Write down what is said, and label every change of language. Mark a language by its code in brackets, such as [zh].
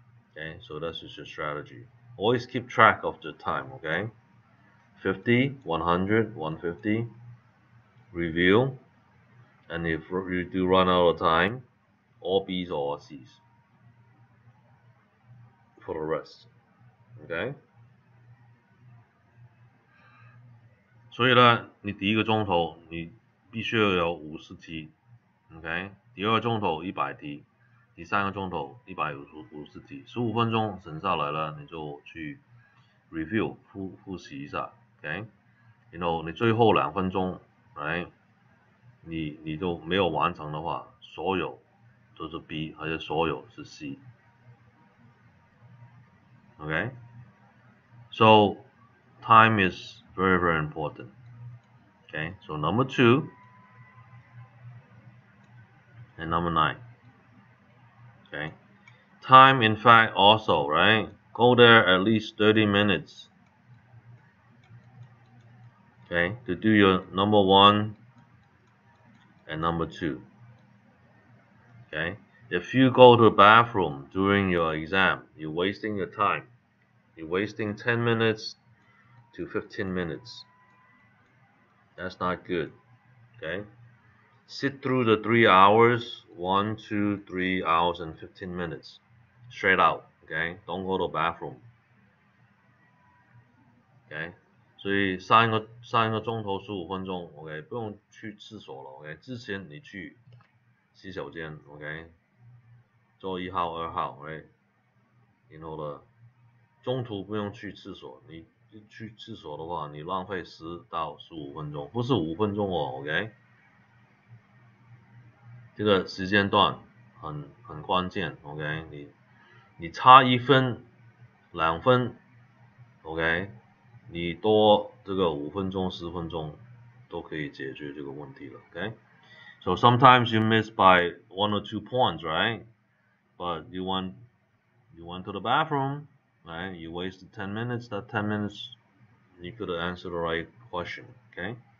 [en] Okay, so that's just your strategy. Always keep track of the time, okay? 50, 100, 150, review, and if you do run out of time, all B's or all C's for the rest. Okay? [zh] 所以呢，你第一个钟头你必须要有50题 ，OK？第二个钟头100题，第三个钟头150题，15分钟省下来了，你就去 review 复习一下 ，OK？然后你最后2分钟，来，你就没有完成的话，所有都是 B， 还是所有是 C。OK？ [en] So time is very, very important. Okay, so number 2 and number 9. Okay, time in fact also, right? Go there at least 30 minutes. Okay, to do your number 1 and number 2. Okay, if you go to the bathroom during your exam, you're wasting your time. You're wasting 10 minutes to 15 minutes. That's not good. Okay, sit through the 3 hours, 1, 2, 3 hours and 15 minutes. Straight out. Okay, don't go to the bathroom. [zh] Okay, 所以上一个钟头15分钟 ，OK， 不用去厕所了 ，OK， 之前你去洗手间 ，OK，做1号、2号 ，right， 然后呢，中途不用去厕所，你去厕所的话，你浪费10到15分钟，不是5分钟哦 ，OK， 这个时间段很关键 ，OK， 你差1分、2分 ，OK。你多这个5分钟、10分钟都可以解决这个问题了 ，OK？ [en] So sometimes you miss by 1 or 2 points, right? But you went to the bathroom, right? You wasted 10 minutes. That 10 minutes, you could have answered the right question, okay?